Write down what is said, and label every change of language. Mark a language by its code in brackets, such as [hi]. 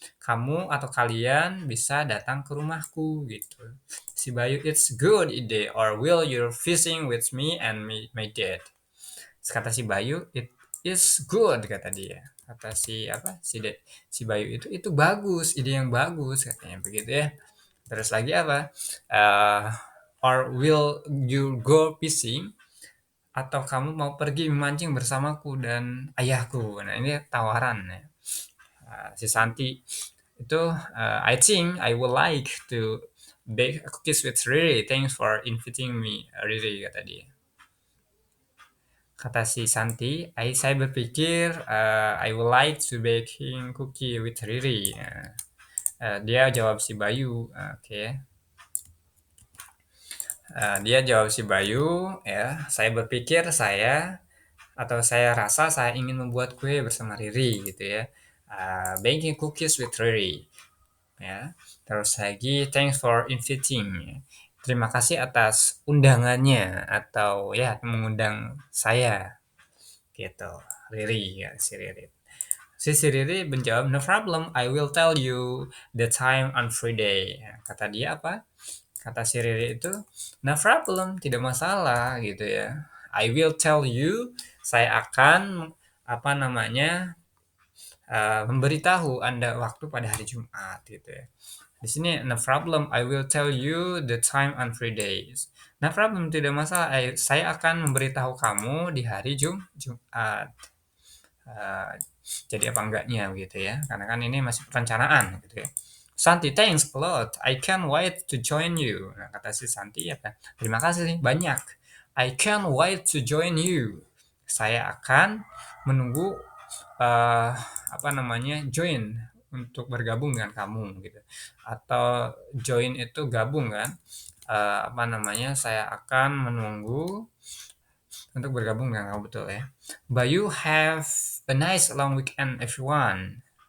[id] Kamu atau kalian bisa datang ke rumahku gitu. Si Bayu, [en] it's good ide. Or will you fishing with me and my dad? [id] Kata si Bayu, [en] it is good [id] kata dia. Kata si apa? Si Bayu itu bagus, ide yang bagus katanya begitu ya. Terus lagi apa? [en] Or will you go fishing? [id] Atau kamu mau pergi memancing bersamaku dan ayahku? Nah ini tawaran ya. Si Santi itu, [en] I think I would like to bake cookies with Riri. Thanks for inviting me, Riri, [id] kata dia. Kata si Santi, saya berpikir [en] I would like to baking cookie with Riri. [id] Dia jawab si Bayu, oke. Dia jawab si Bayu, ya, saya berpikir saya rasa saya ingin membuat kue bersama Riri gitu ya. [en] Baking cookies with Riri. Ya. [id] Terus lagi [en] thanks for inviting. [id] Terima kasih atas undangannya atau ya mengundang saya gitu. Riri ya si Riri. Si Riri menjawab, [en] no problem, I will tell you the time on Friday. [id] Ya, kata dia apa? Kata si Riri itu, [en] no problem, [id] tidak masalah gitu ya. [en] I will tell you, [id] saya akan apa namanya memberitahu Anda waktu pada hari Jumat gitu ya. Di sini [en] no problem, I will tell you the time on Fridays. No problem, [id] tidak masalah. Saya akan memberitahu kamu di hari Jumat. Uh, jadi apa enggaknya gitu ya? Karena kan ini masih perencanaan gitu ya. [en] Santi, thanks a lot. I can't wait to join you. [id] Nah, kata si Santi ya kan. Terima kasih nih banyak. [en] I can't wait to join you. [id] Saya akan menunggu apa namanya join untuk bergabung dengan kamu gitu. Atau join itu gabung kan? Apa namanya? Saya akan menunggu untuk bergabung dengan kamu, betul ya. [en] Bayu, have a nice long weekend everyone.